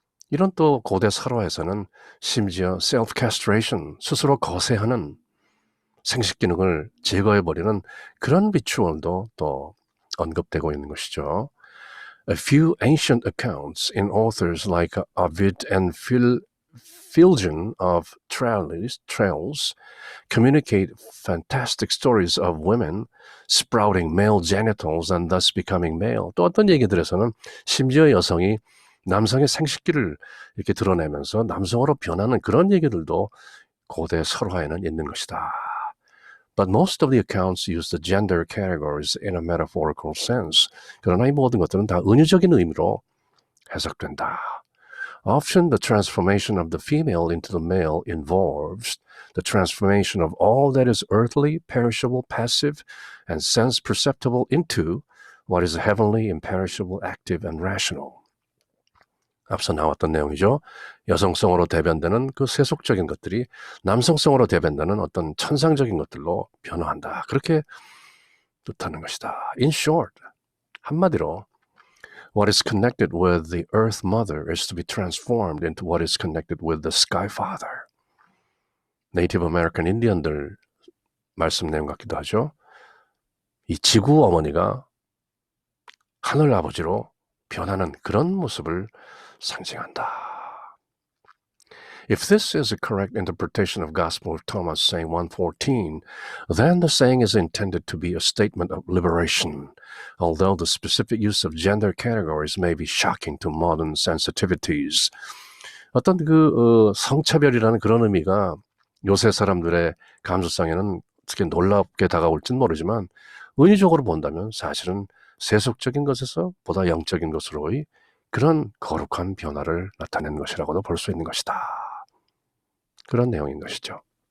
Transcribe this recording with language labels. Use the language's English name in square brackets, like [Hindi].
[Korean] 이런 또 고대 설화에서는 심지어 self-castration, 스스로 거세하는 생식 기능을 제거해버리는 그런 비추얼도 또 언급되고 있는 것이죠. [English] A few ancient accounts in authors like Ovid and Philgon of Tralles communicate fantastic stories of women sprouting male genitals and thus becoming male. [Korean] 또 어떤 얘기들에서는 심지어 여성이 남성의 생식기를 이렇게 드러내면서 남성으로 변하는 그런 얘기들도 고대 설화에는 있는 것이다. [English] But most of the accounts use the gender categories in a metaphorical sense. [Korean] 그러나 이 모든 것들은 다 은유적인 의미로 해석된다. [English] Often the transformation of the female into the male involves the transformation of all that is earthly, perishable, passive, and sense-perceptible into what is heavenly, imperishable, active, and rational. [Korean] 앞서 나왔던 내용이죠. 여성성으로 대변되는 그 세속적인 것들이 남성성으로 대변되는 어떤 천상적인 것들로 변화한다. 그렇게 뜻하는 것이다. [English] In short, [Korean] 한마디로 [English] what is connected with the Earth Mother is to be transformed into what is connected with the Sky Father. [Korean] 네이티브 아메리칸 인디언들 말씀 내용 같기도 하죠. 이 지구 어머니가 하늘 아버지로 변하는 그런 모습을 상징한다. [English] If this is a correct interpretation of Gospel of Thomas saying 1:14, then the saying is intended to be a statement of liberation, although the specific use of gender categories may be shocking to modern sensitivities. [Korean] 어떤 성차별이라는 그런 의미가 요새 사람들의 감수성에는 어떻게 놀랍게 다가올지는 모르지만 은유적으로 본다면 사실은 세속적인 것에서 보다 영적인 것으로의 그런 거룩한 변화를 나타낸 것이라고도 볼 수 있는 것이다. 그런 내용인 것이죠.